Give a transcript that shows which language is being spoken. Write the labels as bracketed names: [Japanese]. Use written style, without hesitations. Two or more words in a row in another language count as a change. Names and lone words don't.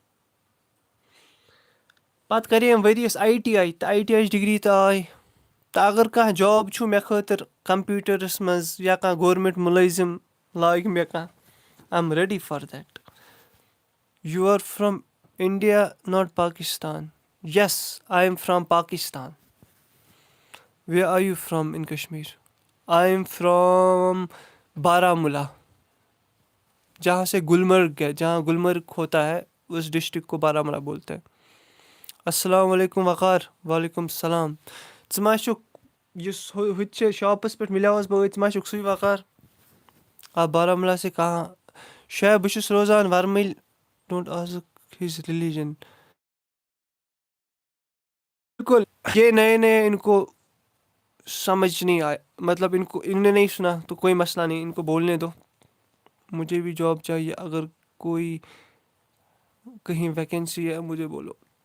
[Kashmiri] پَتہٕ کَرے أمۍ ؤریَس آی ٹی آی, تہٕ آی ٹی آی ڈِگری تہِ آے. تہٕ اگر کانٛہہ جاب چھُ مےٚ خٲطرٕ کَمپیوٗٹرَس منٛز, یا کانٛہہ گورمٮ۪نٛٹ مُلٲزِم لاگہِ مےٚ کانٛہہ, [English] I am ready for that. you are from India not Pakistan? yes, I am from Pakistan. Where are you from in Kashmir? I am from Baramulla, [Urdu] جہاں سے گلمرگ ہے, جہاں گلمرگ ہوتا ہے اس ڈسٹرکٹ کو بارامولہ بولتے ہیں. [Arabic] السلام علیکم وقار. وعلیکم السلام. [Kashmiri] ژٕ ما چھُکھ یُس ہُتہِ چھِ شاپَس پٮ۪ٹھ مِلیووس بہٕ ژٕ ما چھُکھ سُے وقار؟ [Urdu] آپ بارامولہ سے کہاں؟ [Kashmiri] شاید بہٕ چھُس روزان ورمٕلۍ. [English] don't ask his religion. [Urdu] بالکل, یہ نئے نئے ان کو سمجھ نہیں آئے, مطلب ان نے نہیں سنا تو کوئی مسئلہ نہیں, ان کو بولنے دو. مجھے بھی جاب چاہیے, اگر کوئی کہیں ویکینسی ہے مجھے بولو.